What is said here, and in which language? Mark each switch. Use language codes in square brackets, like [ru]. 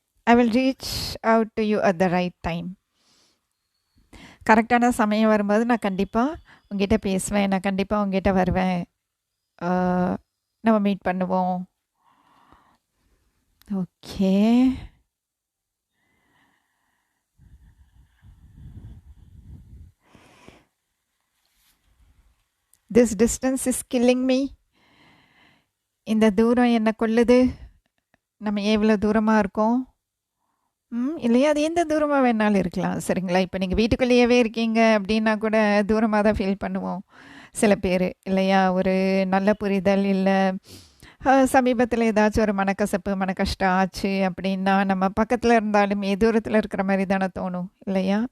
[en] I will reach out to you at the right time. [ta] கரெக்டான சமயம் வரும்போது நான் கண்டிப்பாக உங்ககிட்ட பேசுவேன், நான் கண்டிப்பாக உங்ககிட்ட வருவேன், நம்ம மீட் பண்ணுவோம். Okay. [en] This distance is killing me. [ta] இந்த தூரம் என்னை கொல்லுது. நம்ம எவ்வளோ தூரமாக இருக்கோம் இல்லையா? அது எந்த தூரமாக வேணாலும் இருக்கலாம். சரிங்களா? இப்போ நீங்கள் வீட்டுக்குள்ளேயே இருக்கீங்க அப்படின்னா கூட தூரமாக தான் ஃபீல் பண்ணுவோம் சில பேர், இல்லையா? ஒரு நல்ல புரிதல் இல்லை, சமீபத்தில் ஏதாச்சும் ஒரு மனக்கசப்பு மனக்கஷ்டம் ஆச்சு அப்படின்னா நம்ம பக்கத்தில் இருந்தாலும் தூரத்தில் இருக்கிற மாதிரி தானே தோணும், இல்லையா?